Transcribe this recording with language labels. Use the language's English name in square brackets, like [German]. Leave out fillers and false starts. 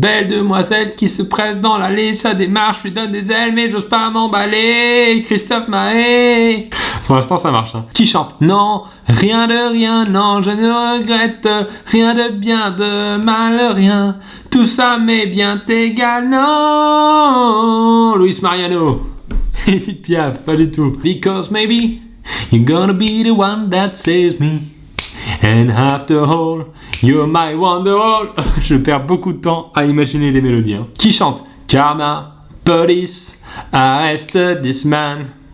[French] Belle demoiselle qui se presse dans l'allée. Sa démarche lui donne des ailes, mais j'ose pas m'emballer. Christophe Maé. Pour l'instant, ça marche. Hein. Qui chante? Non, rien de rien, non, je ne regrette rien de bien, de mal, rien. Tout ça m'est bien égal, non. Luis Mariano. Edith Piaf, pas du tout. [English] Because maybe you're gonna be the one that saves me. And after all, you're my wonderwall. [French] Je perds beaucoup de temps à imaginer des mélodies. Hein. Qui chante? [English] Karma, police, arrest this man.